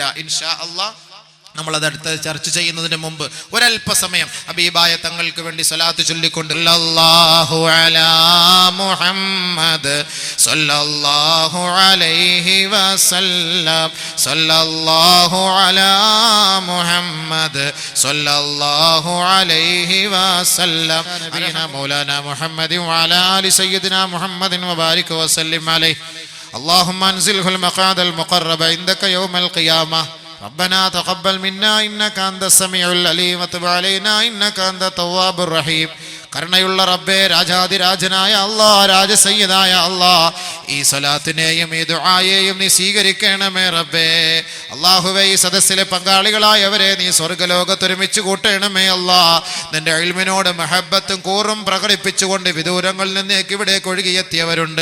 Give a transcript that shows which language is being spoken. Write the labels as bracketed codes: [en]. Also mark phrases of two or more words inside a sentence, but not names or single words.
[ar] إن شاء الله [ml] നമ്മളത് അടുത്ത് ചർച്ച ചെയ്യുന്നതിന് മുമ്പ് ഒരല്പസമയം ഹബീബായ തങ്ങൾക്ക് വേണ്ടി സ്വലാത്ത് ചൊല്ലിക്കൊണ്ട് [ar] صلى الله على محمد صلى الله عليه وسلم صلى الله على محمد صلى الله عليه وسلم نبينا مولانا محمد وعلى آل سيدنا محمد وبارك وسلم عليه. اللهم انزله المقعد المقرب عندك يوم القيامة ربنا تقبل منا إنك أنت السميع العليم وتب علينا إنك أنت التواب الرحيم. [ml] കരുണയുള്ള റബ്ബേ, രാജാതിരാജനായ അല്ലാഹ്, രാജസയ്യിദായ അല്ലാഹ്, ഈ സ്വലാത്തിനെയും ഈ ദുആയെയും നീ സ്വീകരിക്കണമേ റബ്ബേ. അല്ലാഹുവേ, ഈ സദസ്സിലെ പങ്കാളികളായവരെ നീ സ്വർഗ്ഗലോകത്ത് ഒരുമിച്ച് കൂട്ടണമേ അല്ലാഹ്. നിന്റെ ഇൽമിനോട് മഹബ്ബത്തും കൂറും പ്രകടിപ്പിച്ചുകൊണ്ട് വിദൂരങ്ങളിൽ നിന്നേക്ക് ഇവിടേക്ക് ഒഴുകിയെത്തിയവരുണ്ട്.